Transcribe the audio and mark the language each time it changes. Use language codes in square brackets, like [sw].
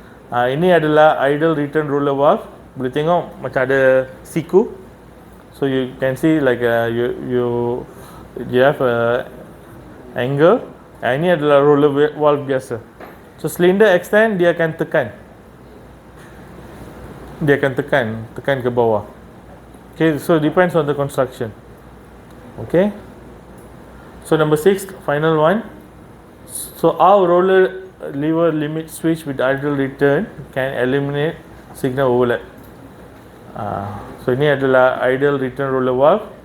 [ms] Ini adalah idle return roller valve. Boleh tengok macam ada siku. [en] So you can see like you have a angle. [ms] Ini adalah roller valve biasa. So cylinder extend, dia akan tekan. [en] Dia akan tekan ke bawah. Okay, so depends on the construction. Okay. So number 6, final one. So our roller lever limit switch with idle return can eliminate signal overlap. [ms] So ini adalah idle return roller valve.